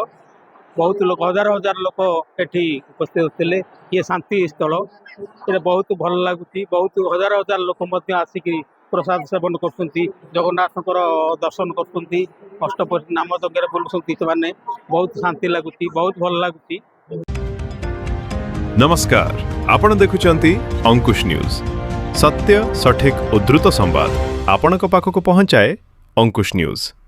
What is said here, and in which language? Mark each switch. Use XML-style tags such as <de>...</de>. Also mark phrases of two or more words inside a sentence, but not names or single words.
<or>ବହୁତ ଲୋକ, ହଜାର ଲୋକ ଏଠି ଉପସ୍ଥିତ ଥିଲେ। ଇଏ ଶାନ୍ତି ସ୍ଥଳ, ଏଠି ବହୁତ ଭଲ ଲାଗୁଛି। ବହୁତ ହଜାର ଲୋକ ମଧ୍ୟ ଆସିକି ପ୍ରସାଦ ସେବନ କରୁଛନ୍ତି, ଜଗନ୍ନାଥଙ୍କର ଦର୍ଶନ କରୁଛନ୍ତି, ଅଷ୍ଟପ୍ରହରୀ ନାମ ଯଜ୍ଞରେ ବୁଲୁଛନ୍ତି ସେମାନେ। ବହୁତ ଶାନ୍ତି ଲାଗୁଛି, ବହୁତ ଭଲ ଲାଗୁଛି। ନମସ୍କାର, ଆପଣ ଦେଖୁଛନ୍ତି ଅଙ୍କୁଶ ନ୍ୟୁଜ। ସତ୍ୟ, ସଠିକ, ଉଦ୍ଧୃତ ସମ୍ବାଦ ଆପଣକ ପାଖକ ପହଞ୍ଚାଏ ଅଙ୍କୁଶ ନ୍ୟୁଜ।</or>